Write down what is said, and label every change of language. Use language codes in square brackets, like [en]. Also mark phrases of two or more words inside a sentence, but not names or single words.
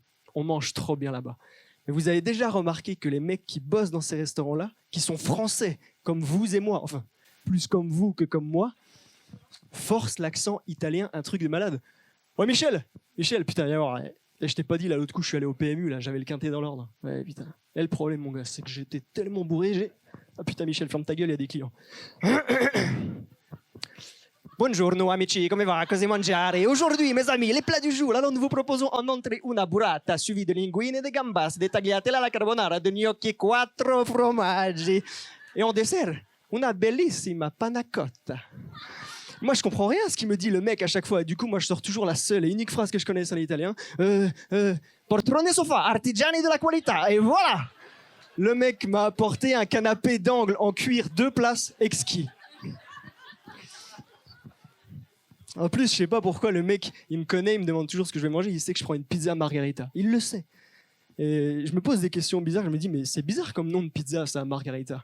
[fr] On mange trop bien là-bas. Mais vous avez déjà remarqué que les mecs qui bossent dans ces restaurants-là, qui sont français, comme vous et moi, enfin, plus comme vous que comme moi, forcent l'accent italien, un truc de malade. Ouais, Michel, putain, viens voir. Et je t'ai pas dit, là, l'autre coup, je suis allé au PMU, là, j'avais le quintet dans l'ordre. Ouais, putain. Et le problème, mon gars, c'est que j'étais tellement bourré, Ah putain, Michel, ferme ta gueule, il y a des clients. [it] Buongiorno amici, come va? Cosa mangiare? [fr] Aujourd'hui, mes amis, les plats du jour. Alors, nous vous proposons en entrée [it] una burrata, [fr] suivie de linguine, de gambas, de [it] tagliatelle alla carbonara, [fr] de [it] gnocchi, 4 formaggi. [fr] Et en dessert, [it] una bellissima panna cotta. [fr] Moi, je comprends rien à ce qu'il me dit, le mec, à chaque fois. Du coup, moi, je sors toujours la seule et unique phrase que je connais en italien. [it] Portone sofa, artigiani de la qualità. [fr] Et voilà! Le mec m'a apporté un canapé d'angle en cuir 2 places exquis. En plus, je sais pas pourquoi le mec, il me connaît, il me demande toujours ce que je vais manger, il sait que je prends une pizza margarita. Il le sait. Et je me pose des questions bizarres, je me dis, mais c'est bizarre comme nom de pizza, ça, margarita.